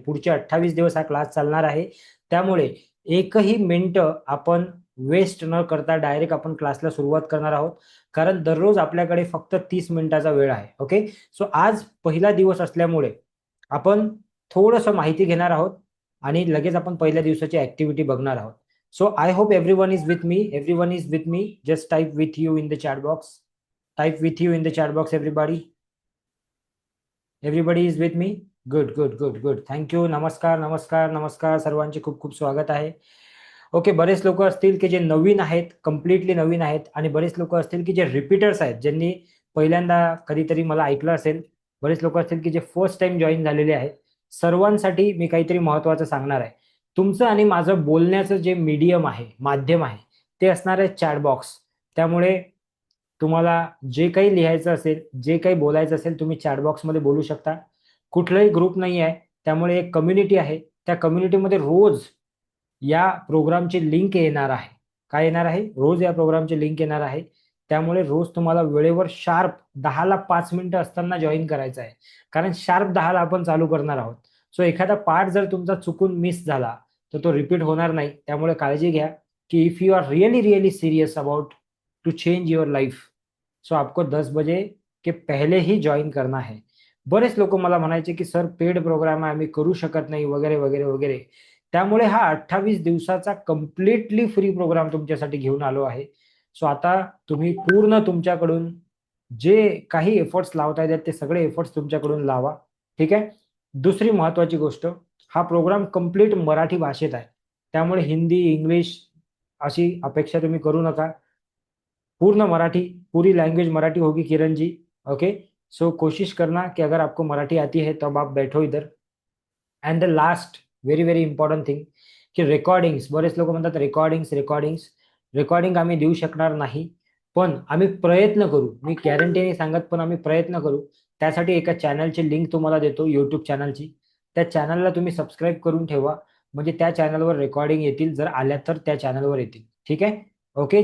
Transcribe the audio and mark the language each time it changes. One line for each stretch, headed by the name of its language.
Marathi: पुढचे 28 दिवस हा क्लास चालणार आहे. त्यामुळे एकही मिनिट आपण वेस्ट न करता डायरेक्ट आपण क्लासला सुरुवात करणार आहोत. कारण दररोज आपल्याकडे फक्त 30 मिनिटाचा वेळ आहे. ओके. सो आज पहिला दिवस असल्यामुळे आपण थोडंसं माहिती घेणार आहोत आणि लगेच आपण पहिल्या दिवसाची ऍक्टिव्हिटी बघणार आहोत.
English: So I hope everyone is with me. Everyone is with me. Just type with you in the chat box. Type with you in the chat box, everybody. Everybody is with me. Good, good, good, good. Thank you.
Marathi: नमस्कार नमस्कार नमस्कार. सर्वांचे खूप खूप स्वागत आहे. Okay. बरेच लोक असतील की जे नवीन आहेत, कम्प्लिटली नवीन आहेत, आणि बरेच लोक असतील की जे रिपीटर्स आहेत, ज्यांनी पहिल्यांदा कधीतरी मला ऐकलं असेल. बरेच लोक असतील की जे फर्स्ट टाइम जॉईन झालेले आहेत. सर्वांसाठी मी काहीतरी महत्त्वाचं सांगणार आहे. तुमचं आणि माझं बोलण्याचं जे मीडियम आहे, माध्यम आहे, ते असणार आहे चॅट बॉक्स. त्यामुळे तुम्हाला जे काही लिहायचं असेल, जे काही बोलायचं असेल, तुम्ही चॅट बॉक्समध्ये बोलू शकता. कुठलाही ग्रुप नाही आहे, त्यामुळे एक कम्युनिटी आहे. त्या कम्युनिटीमध्ये रोज या प्रोग्रामची लिंक येणार आहे. काय येणार आहे? रोज या प्रोग्रामची लिंक येणार आहे. त्यामुळे रोज तुम्हाला वेळेवर शार्प 10ला 5 मिनिटं असताना जॉईन करायचं आहे. कारण शार्प 10ला आपण चालू करणार आहोत. सो एखादा पार्ट जर तुमचा चुकून मिस झाला तर तो रिपीट होणार नाही. त्यामुळे काळजी घ्या की
English: if you are really really serious about to change your life,
Hindi: सो आपको 10 बजे के पहले ही जॉईन करना है.
Marathi: बरेच लोक मला म्हणायचे की सर पेड प्रोग्राम आहे, आम्ही करू शकत नाही, वगैरे वगैरे वगैरे. त्यामुळे हा 28 दिवसाचा कम्प्लिटली फ्री प्रोग्राम तुमच्यासाठी घेऊन आलो आहे. सो आता तुम्ही पूर्ण तुमच्याकडून जे काही एफर्ट्स लावता येतात ते सगळे एफर्ट्स तुमच्याकडून लावा. ठीक आहे. दुसरी महत्वाची गोष्ट, हा प्रोग्राम कम्प्लीट मराठी भाषेत आहे. त्यामुळे हिंदी, इंग्लिश अशी अपेक्षा तुम्ही करू नका. पूर्ण मराठी,
Hindi: पूरी लैंग्वेज मराठी होगी किरण जी. ओके. सो कोशिश करना कि अगर आपको मराठी आती है तो अब आप बैठो इधर.
English: and the last very very important thing,
Marathi: की रेकॉर्डिंग्स, बरेच लोक म्हणतात रेकॉर्डिंग्स रेकॉर्डिंग्स. रेकॉर्डिंग आम्ही देऊ शकणार नाही, पण आम्ही प्रयत्न करू. मी गॅरंटी नाही सांगत, पण आम्ही प्रयत्न करू. त्यासाठी एका चॅनलची लिंक तुम्हाला देतो, युट्यूब चॅनलची. त्या चॅनलला तुम्ही सबस्क्राईब करून ठेवा. म्हणजे त्या चॅनलवर रेकॉर्डिंग येतील, जर आल्या तर त्या चॅनलवर येतील. ठीक आहे. ओके.